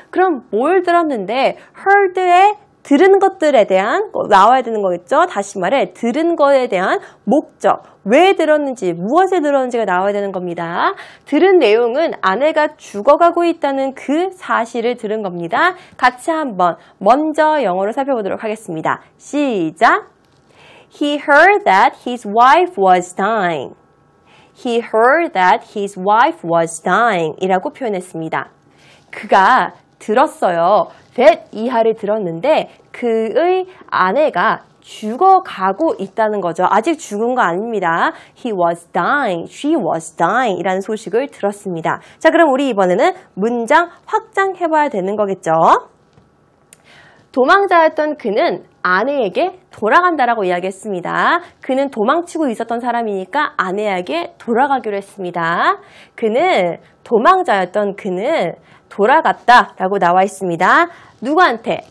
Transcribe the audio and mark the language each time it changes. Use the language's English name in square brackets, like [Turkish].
[Korean] 그럼 뭘 들었는데 heard의 들은 것들에 대한 나와야 되는 거겠죠. 다시 말해 들은 거에 대한 목적, 왜 들었는지, 무엇에 들었는지가 나와야 되는 겁니다. 들은 내용은 아내가 죽어가고 있다는 그 사실을 들은 겁니다. 같이 한번 먼저 영어로 살펴보도록 하겠습니다. 시작! [English] He heard that his wife was dying. He heard that his wife was dying [Korean] 이라고 표현했습니다. 그가 들었어요. that 이하를 들었는데 그의 아내가 죽어가고 있다는 거죠. 아직 죽은 거 아닙니다. [English] He was dying, she was dying [Korean] 이라는 소식을 들었습니다. 자, 그럼 우리 이번에는 문장 확장해봐야 되는 거겠죠. 도망자였던 그는 아내에게 돌아간다라고 이야기했습니다. 그는 도망치고 있었던 사람이니까 아내에게 돌아가기로 했습니다. 도망자였던 그는 돌아갔다라고 나와 있습니다. 누구한테?